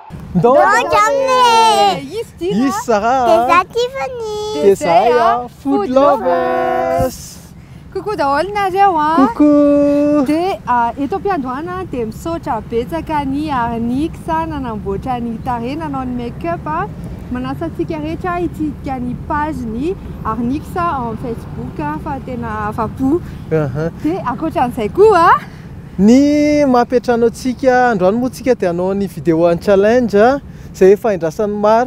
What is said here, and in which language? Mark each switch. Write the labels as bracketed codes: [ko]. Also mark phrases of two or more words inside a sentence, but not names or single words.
[mg] Izy Sarah. [en] Desaya food lovers. [mg] Coucou daholo nareo a. Coucou. De eto am-piandohana de misaotra betsaka ny arniksa nanamboatra ny tarehy nanao ny make-up a. Manasa antsika rehetra hitsidika ny page ny arniksa en Facebook fa tena afa-po. De ankoatran'izay koa ny mampiatrano antsika androany moa tsika dia hanao ny vidéo an challenge zay efa indrasany maro.